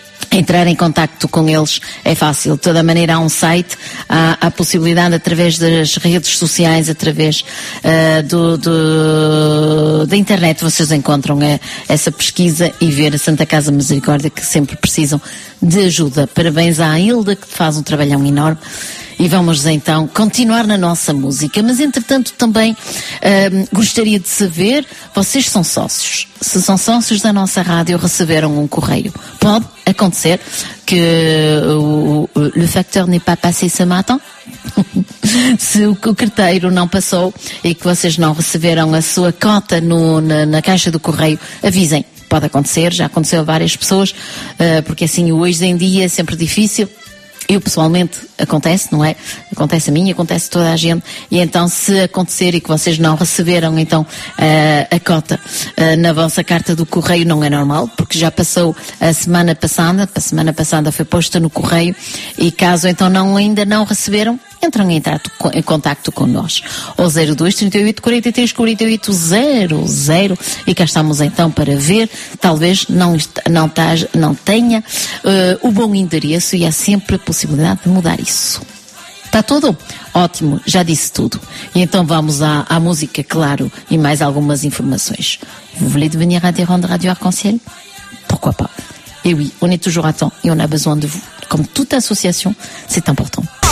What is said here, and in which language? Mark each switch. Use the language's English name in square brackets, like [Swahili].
[Portuguese] Entrar em contacto com eles é fácil. De toda maneira, há um site, há possibilidade através das redes sociais, através da internet, vocês encontram essa pesquisa e ver a Santa Casa Misericórdia que sempre precisam de ajuda. Parabéns à Hilda que faz um trabalhão enorme. E vamos então continuar na nossa música. Mas entretanto também gostaria de saber, vocês são sócios. Se são sócios da nossa rádio, receberam um correio. Pode acontecer que o [French] facteur n'est pas passé ce matin. [Portuguese] Se o carteiro não passou e que vocês não receberam a sua cota na caixa do correio, avisem. Pode acontecer, já aconteceu a várias pessoas, porque assim hoje em dia é sempre difícil. Eu, pessoalmente, acontece, não é? Acontece a mim, acontece a toda a gente. E então, se acontecer e que vocês não receberam, então, a cota na vossa carta do correio, não é normal, porque já passou a semana passada foi posta no correio, e caso, então, ainda não receberam, entram em contacto com nós. Ou 02-38-43-48-00. E cá estamos então para ver. Talvez não tenha o bom endereço e há sempre a possibilidade de mudar isso. Está tudo? Ótimo, já disse tudo. E então vamos à música, claro, e mais algumas informações. [French] Vous voulez devenir adhérent de Radio Arc-en-Ciel? Pourquoi pas? Et oui, on est toujours à temps et on a besoin de vous. Comme toute association, c'est important.